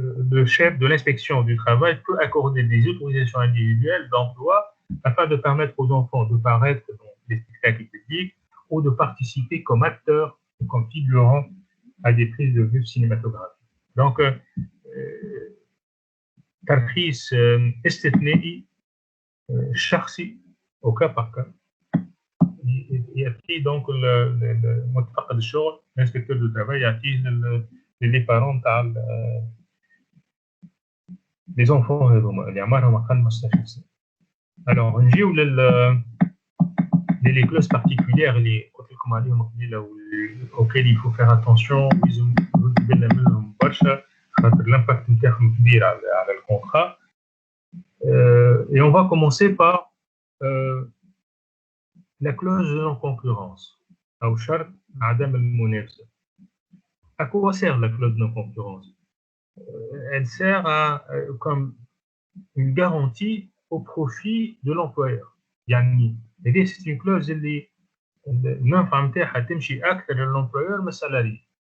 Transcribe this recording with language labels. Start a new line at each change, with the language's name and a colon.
French: Le chef de l'inspection du travail peut accorder des autorisations individuelles d'emploi afin de permettre aux enfants de paraître dans les spectacles publics ou de participer comme acteurs ou comme figurants à des prises de vue cinématographiques. Donc,
Arabic: ترخيص استثنائي شخصي
French: au cas par cas.
Arabic: يأتي donc متفقد الشغل
French: l'inspecteur du travail
Arabic: يعطيه
French: les parents
Arabic: تاع les enfants هذوما اللي عمرهم أقل من 16 سنة. Alors نجيو
French: les clauses particulières
Arabic: اللي قلت لكم عليهم قبيله
French: auxquelles il faut faire attention
Arabic: ويلزم بالنا منهم برشا خاطر l'impact نتاعهم كبير على الكونترا.
French: Et on va commencer par la clause de non-concurrence
Arabic: أو شرط عدم المنافسة.
French: À quoi sert la clause de non-concurrence? Elle sert comme une garantie au profit de l'employeur.
Arabic: يعني
French: c'est une clause
Arabic: اللي المنفعة نتاعها تمشي أكثر للemployeur من السالاري.